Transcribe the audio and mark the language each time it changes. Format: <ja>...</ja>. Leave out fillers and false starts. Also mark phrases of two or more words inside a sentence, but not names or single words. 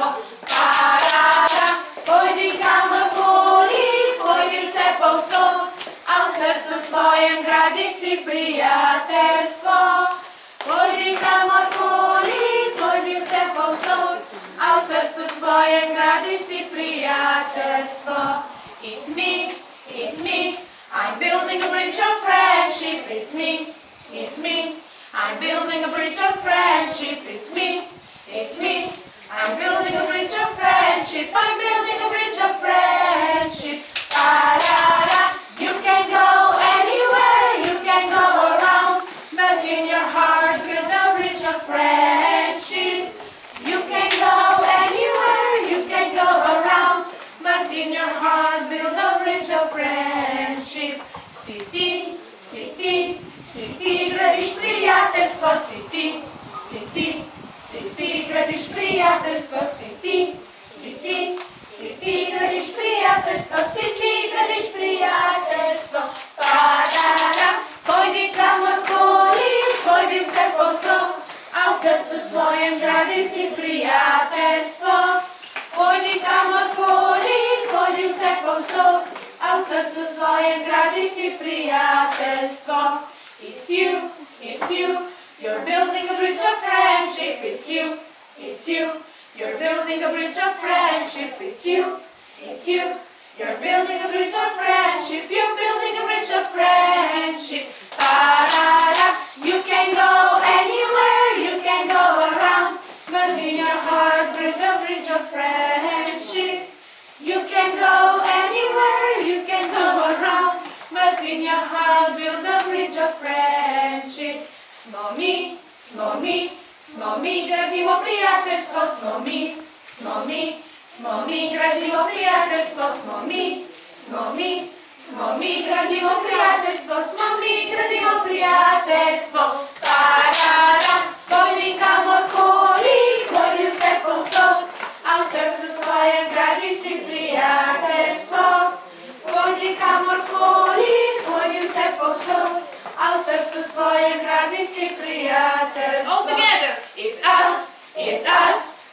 <sl>Parada, pojdi kamorkoli, pojdi vse povsod, a v srcu svojem gradi si prijateljstvo. Pojdi kamorkoli, pojdi vse povsod, a v srcu svojem gradi si prijateljstvo.</sl> <en>It's me, I'm building a bridge of friendship. It's me, I'm building a bridge of friendship. It's me, I'm building a bridge of friendship. I'm building a bridge of friendship. Da-da-da. You can go anywhere, you can go around, but in your heart build a bridge of friendship. You can go anywhere, you can go around, but in your heart build a bridge of friendship.</en> <sl>Si ti gradiš prijateljstvo, si ti gradiš prijateljstvo, si ti gradiš prijateljstvo, si ti gradiš prijateljstvo. Pa-da-da, pojdi kamorkoli, pojdi vse povsod, a v srcu svojem gradi si prijateljstvo. Pojdi kamorkoli, pojdi vse povsod, a v srcu svojem gradi si prijateljstvo.</sl> <en>It's you, you're building a bridge of friendship. It's you, you're building a bridge of friendship. It's you, you're building a bridge of friendship. You're building a bridge of friendship. Pa-da-da, you can go anywhere, you can go around, but in your heart build a bridge of friendship. You can go anywhere, you can go around, but in your heart build a bridge of friendship.</en> <sl>Smo mi, gradimo prijateljstvo, smo mi, gradimo prijateljstvo, smo mi, gradimo prijateljstvo, smo mi, gradimo prijateljstvo. Pa-da-da, pojdi kamorkoli, pojdi vse povsod, a v srcu svojem gradi si prijateljstvo. Pojdi kamorkoli, pojdi vse povsod, a v srcu svojem gradi si prijateljstvo.</sl> <en>All together! It's us,</en>